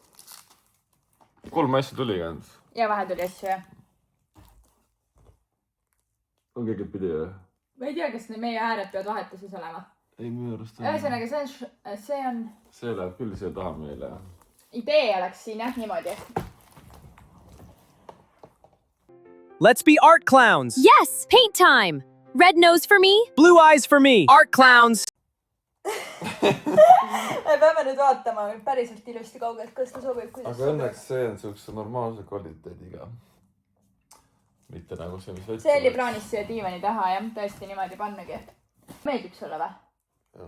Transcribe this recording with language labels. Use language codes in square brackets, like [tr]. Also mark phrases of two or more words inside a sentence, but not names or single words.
[et] 3 asja tuli käinud. Ja vahe tuli asju, jah. On keegi pidi, jah? Ma ei tea, kas meie ääred peavad vahetuses olema. Ei, minu arust on. Ühesõnaga, see on... See läheb küll siia taha meile. Idee oleks siin, jah, niimoodi. [en] Let's be art clowns! Yes, paint time! Red nose for me. Blue eyes for me. Art clowns! [et] Peame nüüd vaatama päriselt ilusti kaugelt, kas ta sobib, kuidas aga õnneks see on siukse normaalse kvaliteediga. Mitte nagu see, mis võtsi. See oli plaanis siia diivani taha, jah, tõesti niimoodi pannagi. Meeldib sulle või? Jah.